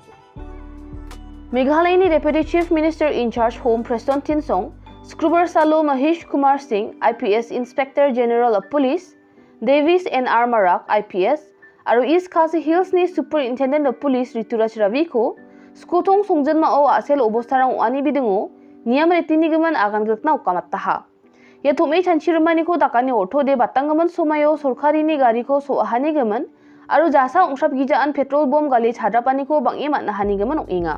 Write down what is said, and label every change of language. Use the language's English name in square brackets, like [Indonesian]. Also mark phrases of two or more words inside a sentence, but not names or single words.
[English] Meghalayani Deputy Chief Minister in Charge Home Preston Tinsong, Scrubber Salo Mahesh Kumar Singh, IPS Inspector General of Police, Davis N.R. Marak, IPS, aru East Khasi Hills ni Superintendent of Police Rituraj Ravi ko, [Garo] skutong songjan mao asel obostarang ani bidungo, niyam retini gaman agan gakna ukamattaha. Ya thumei chanchirmani ko dakani ortho de batangaman somayo sorkari ni gari ko so ahani gaman, aru jasa ongshap gijaan petrol bomb gali chadrapani ko bangi matna hani gaman inga.